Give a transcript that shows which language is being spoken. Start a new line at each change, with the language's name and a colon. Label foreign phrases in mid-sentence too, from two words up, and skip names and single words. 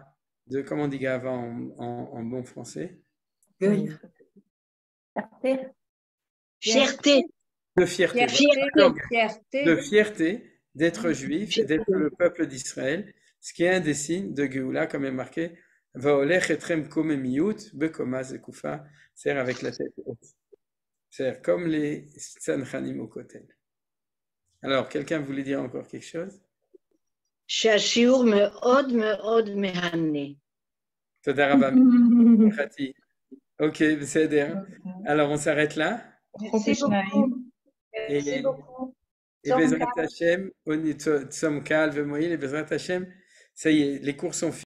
French: Comment on dit ga'ava en bon français? Fierté. De fierté. De fierté d'être juif, d'être le peuple d'Israël, ce qui est un des signes de Géoula, comme est marqué
Hebrew: ואולך אתכם קוממיות בקומה זקופה,
French: c'est-à-dire avec la tête haute. C'est-à-dire comme les Tzanchanim au Kotel. Alors, quelqu'un voulait dire encore quelque chose?
Hebrew: שהשיעור מאוד מאוד מהנה. תודה רבה. Ok, בסדר.
French: Alors, on s'arrête là. Merci beaucoup. Merci beaucoup. Et
Hebrew: בעזרת השם,
French: on est
Hebrew: צום קל,
French: Vemoïl, et
Hebrew: בעזרת השם,
French: ça y est, les cours sont finis.